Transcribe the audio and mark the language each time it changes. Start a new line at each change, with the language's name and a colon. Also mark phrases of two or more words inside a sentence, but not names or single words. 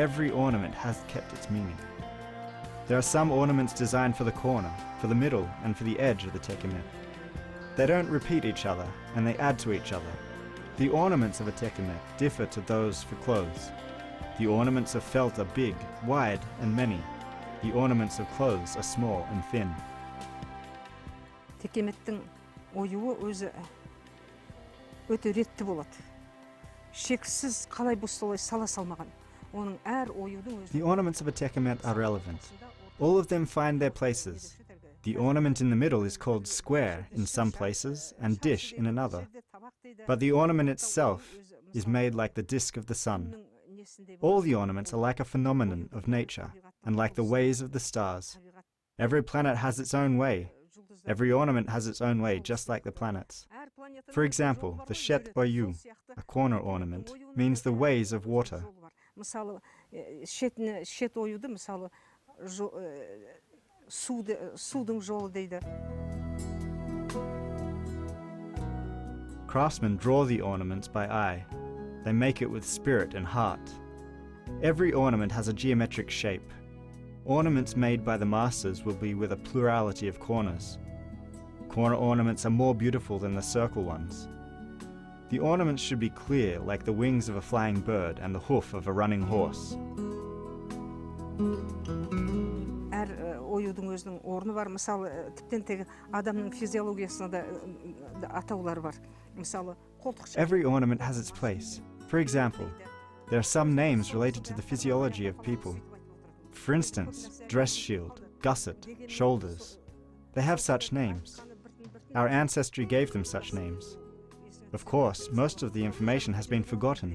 English: Every ornament has kept its meaning. There are some ornaments designed for the corner, for the middle, and for the edge of the Tekemet. They don't repeat each other, and they add to each other. The ornaments of a Tekemet differ to those for clothes. The ornaments of felt are big, wide, and many. The ornaments of clothes are small and thin.
Kazakh: Tekemеттің оюы өзі өте ретті болады. Шексіз қалай болса солай сала салмаған. Оның әр оюдың өзі.
English: The ornaments of a Tekemet are relevant. All of them find their places. The ornament in the middle is called square in some places and dish in another. But the ornament itself is made like the disk of the sun. All the ornaments are like a phenomenon of nature and like the ways of the stars. Every planet has its own way. Every ornament has its own way, just like the planets. For example, the
Kazakh: шет ою,
English: a corner ornament, means the ways of water.
Kazakh: Мысалы, шет оюды, мысалы, судың жолы дейді.
English: Craftsmen draw the ornaments by eye. They make it with spirit and heart. Every ornament has a geometric shape. Ornaments made by the masters will be with a plurality of corners. Corner ornaments are more beautiful than the circle ones. The ornaments should be clear, like the wings of a flying bird and the hoof of a running horse.
Kazakh: Әр оюдың өзінің орны бар. Мысалы, тіптен тегі адамның физиологиясына да атаулар бар. Мысалы, қолтықша.
English: Every ornament has its place. For example, there are some names related to the physiology of people. For instance, dress shield, gusset, shoulders. They have such names. Our ancestry gave them such names. Of course, most of the information has been forgotten.